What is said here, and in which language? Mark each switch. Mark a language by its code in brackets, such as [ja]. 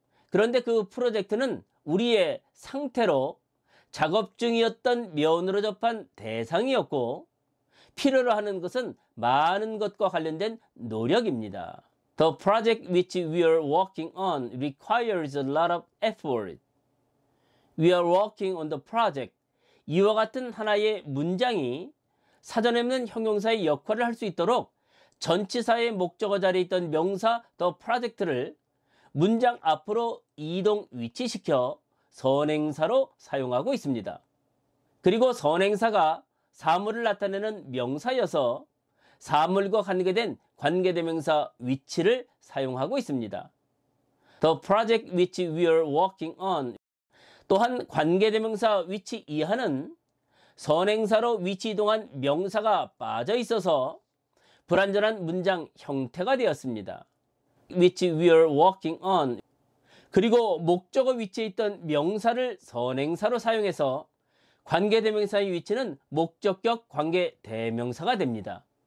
[ko] 그런데 그 프로젝트는 우리의 상태로 작업 중이었던 면으로 접한 대상이었고 필요로 하는 것은 많은 것과 관련된 노력입니다. [en] The project which we are working on requires a lot of effort. We are working on the project. [ko] 이와 같은 하나의 문장이 사전에 없는 형용사의 역할을 할 수 있도록 전치사의 목적어 자리에 있던 명사 [en] the project [ko] 를 문장 앞으로 이동 위치시켜 선행사로 사용하고 있습니다. 그리고 선행사가 사물을 나타내는 명사여서 사물과 관계된 관계대명사 which를 사용하고 있습니다. [en] The project which we are working on. [ko] 또한 관계대명사 which 이하는 선행사로 위치 이동한 명사가 빠져 있어서 불완전한 문장 형태가 되었습니다. [en] which we are working on. [ko] 그리고 목적어 위치에 있던 명사를 선행사로 사용해서 관계대명사의 위치는 목적격 관계대명사가 됩니다.